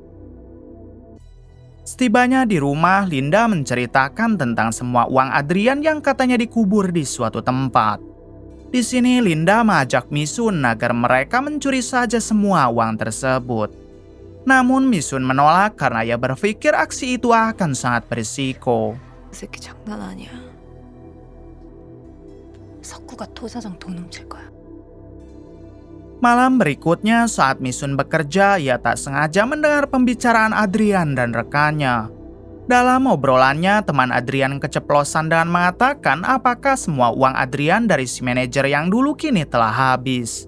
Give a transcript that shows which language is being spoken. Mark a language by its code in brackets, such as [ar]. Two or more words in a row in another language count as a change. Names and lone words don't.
[id] Setibanya di rumah, Linda menceritakan tentang semua uang Adrian yang katanya dikubur di suatu tempat. Di sini Linda mengajak Misun agar mereka mencuri saja semua uang tersebut. Namun Misun menolak karena ia berpikir aksi itu akan sangat berisiko. [ko] 그 새끼 장난 아니야. 석구가 토 사장 돈 훔칠 거야. [id] Malam berikutnya saat Misun bekerja, ia tak sengaja mendengar pembicaraan Adrian dan rekannya. Dalam obrolannya, teman Adrian keceplosan dan mengatakan apakah semua uang Adrian dari si manajer yang dulu kini telah habis.